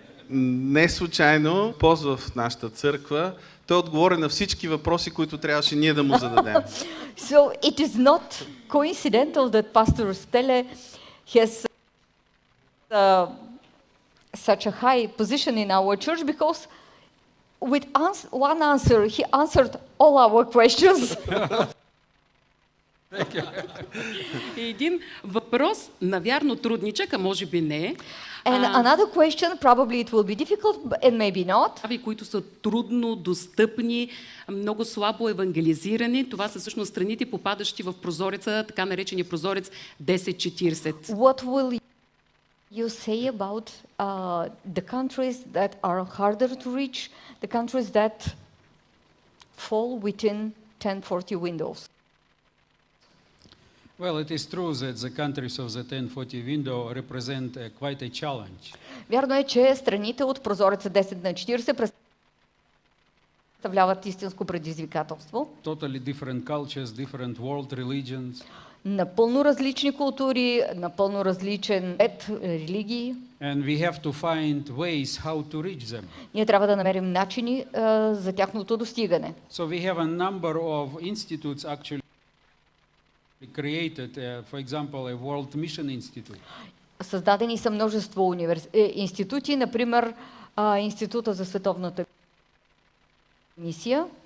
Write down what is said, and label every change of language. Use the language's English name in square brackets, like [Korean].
[Bulgarian] Не случайно ползва в нашата църква. Той отговори на всички въпроси, които трябваше ние да му зададем. [English] So it is not coincidental that Pastor Stelle has such a high position in our church because with one answer he answered all our questions. [Bulgarian] Един въпрос, навярно трудничък, а може би не. [English] And another question, probably it will be difficult and maybe not. [Bulgarian] Които са трудно достъпни, много слабо евангелизирани. Това са всъщност страните, попадащи в прозореца, така наречения прозорец 10-40. [English] What will you say about the countries that are harder to reach, the countries that fall within 1040 windows? Well, it is true that the countries of the 1040 window represent quite a challenge. [Bulgarian] Вярно е, че страните от прозореца 10-40 представляват истинско предизвикателство. [English] Totally different cultures, different world religions. [Bulgarian] Напълно различни култури, напълно различен ред, религии. [English] And we have to find ways how to reach them. [Bulgarian] Ние трябва да намерим начини за тяхното достигане. [English] So we have a number of institutes actually created, for example, a World Mission Institute. [Bulgarian] Създадени са множество институти, например Института за световната мисия.